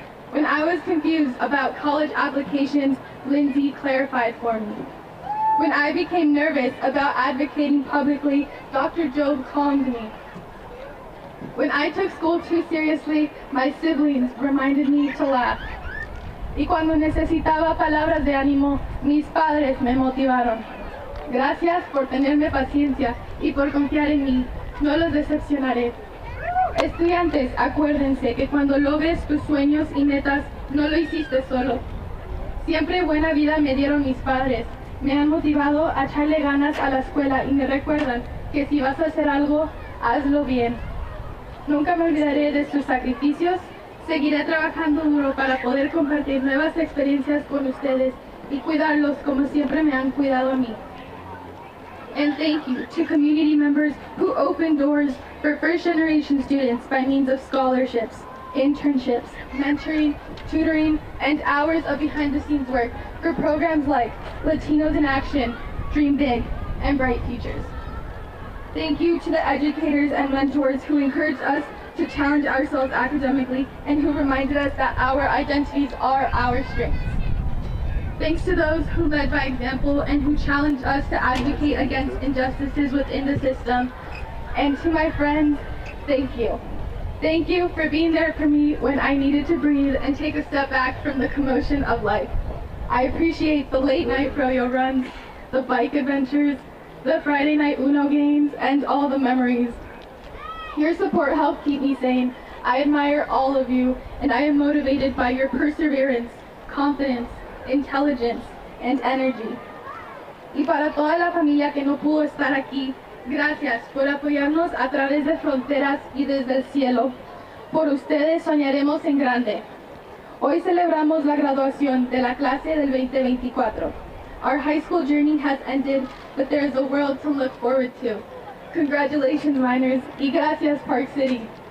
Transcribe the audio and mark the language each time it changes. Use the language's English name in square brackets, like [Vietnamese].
[English] When I was confused about college applications, Lindsay clarified for me. When I became nervous about advocating publicly, Dr. Job calmed me. When I took school too seriously, my siblings reminded me to laugh. [Spanish] Y cuando necesitaba palabras de ánimo, mis padres me motivaron. Gracias por tenerme paciencia y por confiar en mí. No los decepcionaré. Estudiantes, acuérdense que cuando logres tus sueños y metas, no lo hiciste solo. Siempre buena vida me dieron mis padres. Me han motivado a echarle ganas a la escuela y me recuerdan que si vas a hacer algo, hazlo bien. Nunca me olvidaré de sus sacrificios. Seguiré trabajando duro para poder compartir nuevas experiencias con ustedes y cuidarlos como siempre me han cuidado a mí. [English] And thank you to community members who opened doors for first-generation students by means of scholarships, internships, mentoring, tutoring, and hours of behind-the-scenes work for programs like Latinos in Action, Dream Big, and Bright Futures. Thank you to the educators and mentors who encouraged us to challenge ourselves academically and who reminded us that our identities are our strengths. Thanks to those who led by example and who challenged us to advocate against injustices within the system. And to my friends, thank you. Thank you for being there for me when I needed to breathe and take a step back from the commotion of life. I appreciate the late night froyo runs, the bike adventures, the Friday night Uno games, and all the memories. Your support helped keep me sane. I admire all of you, and I am motivated by your perseverance, confidence, intelligence, and energy. [Spanish] Y para toda la familia que no pudo estar aquí, gracias por apoyarnos a través de fronteras y desde el cielo. Por ustedes soñaremos en grande. Hoy celebramos la graduación de la clase del 2024. [English] Our high school journey has ended, but there is a world to look forward to. Congratulations, minors, [Spanish] y gracias, Park City.